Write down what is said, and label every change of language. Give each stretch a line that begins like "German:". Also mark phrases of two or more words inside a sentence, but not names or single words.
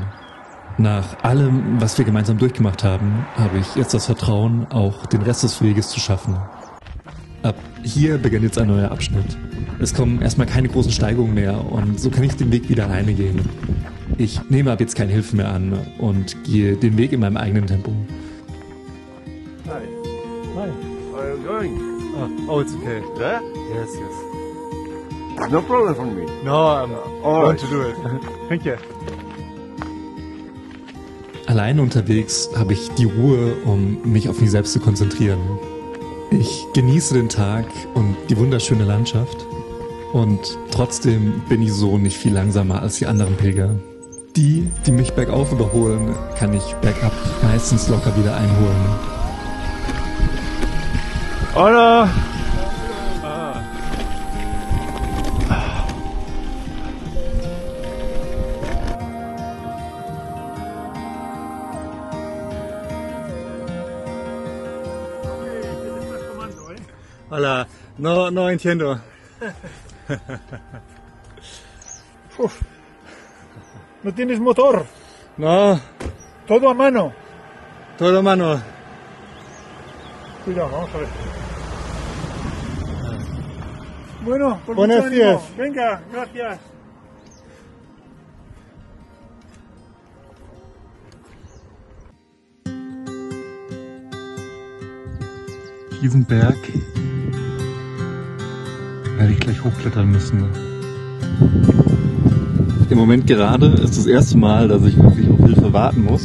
German: Nach allem, was wir gemeinsam durchgemacht haben, habe ich jetzt das Vertrauen, auch den Rest des Weges zu schaffen. Ab hier beginnt jetzt ein neuer Abschnitt. Es kommen erstmal keine großen Steigungen mehr und so kann ich den Weg wieder alleine gehen. Ich nehme ab jetzt keine Hilfe mehr an und gehe den Weg in meinem eigenen Tempo.
English: Hi. Hi. Where are you going? Oh, it's okay. Yeah? Yes, yes. No problem for me. No, I'm All going right. to do it. Thank you.
German: Alleine unterwegs habe ich die Ruhe, um mich auf mich selbst zu konzentrieren. Ich genieße den Tag und die wunderschöne Landschaft. Und trotzdem bin ich so nicht viel langsamer als die anderen Pilger. Die mich bergauf überholen, kann ich bergab meistens locker wieder einholen.
Spanish: Hola. Hola. No entiendo. Uf. ¿No tienes motor? No, Todo a mano. todo mano. Cuidado, vamos a ver. Bueno, pues Buenos mucho ánimo. días. Venga, gracias.
German: Diesen Berg werde ich gleich hochklettern müssen. Im Moment gerade ist das erste Mal, dass ich wirklich auf Hilfe warten muss.